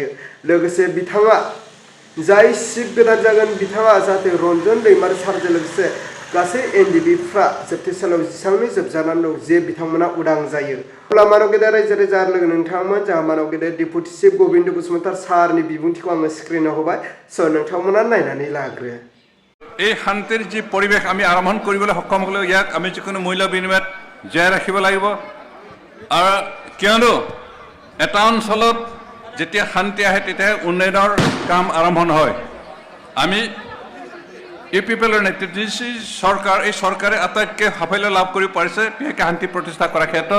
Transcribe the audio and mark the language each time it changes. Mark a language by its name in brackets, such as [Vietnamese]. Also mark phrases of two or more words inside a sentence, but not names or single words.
[Bodo] लोगोसे बिथाङा जाय चिफ गोदान जागोन बिथाङा जाहाथे रन्जन दैमारि सारजों लोगोसे गासै एनडिबिफ्रा जोबथेसालियाव जेसेबांनो जोबजानानै दं जे बिथांमोना उदां जायो। अब्ला मानाव गेदेर रायजो राजा आरो लोगो नोंथांमोन जोंहा मानाव गेदेर [English] deputy chief [Bodo] गबिन्द बसुमतारी सारनि बिबुंथिखौ आङो स्क्रिनाव होबाय स' नोंथांमोना नायनानै लाग्रो। [Assamese] এই শান্তিৰ যি পৰিৱেশ আমি আৰম্ভ কৰিবলৈ সক্ষম হ'লেও ইয়াক আমি যিকোনো মূল্য বিনিময়ত জীয়াই ৰাখিব লাগিব। আৰু কিয়নো এটা অঞ্চলত যেতিয়া শান্তি আহে তেতিয়া উন্নয়নৰ কাম আৰম্ভ হয়। আমি ইউপিপিএলৰ নেতৃত্ব দিছি চৰকাৰ, এই চৰকাৰে আটাইতকৈ সাফল্য লাভ কৰি পাৰিছে বিশেষকৈ শান্তি প্ৰতিষ্ঠা কৰাৰ ক্ষেত্ৰত।